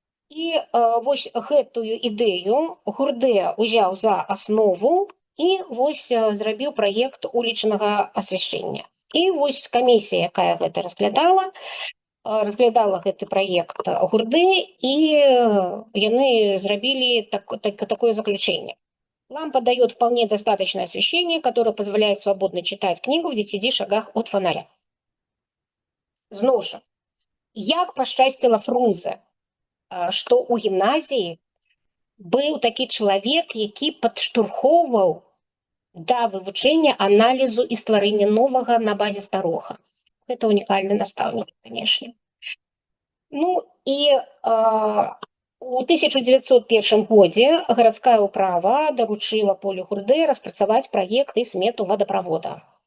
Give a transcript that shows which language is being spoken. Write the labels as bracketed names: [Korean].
[Belarusian] І вось гэтую ідэю Гурдэ ўзяў за аснову і вось зрабіў праект улічнага асвяшчэння. І вось камісія, якая гэта разглядала гэты праект Гурдэ, і яны зрабілі такое заключение. [Russian] Лампа дает вполне достаточное освещение, которое позволяет свободно читать книгу в 10 шагах от фонаря. [Belarusian] Зноў жа, як пашчасціла Фрунзе, што ў гімназіі быў такі чалавек, які падштурхоўваў да вывучэння аналізу і стварэння новага на базе старога. Гэта унікальны настаўнік, канешне. Ну і у 1901 годзе гарадская ўправа даручыла Полю Гурдэ распрацаваць праект і смету вадаправода.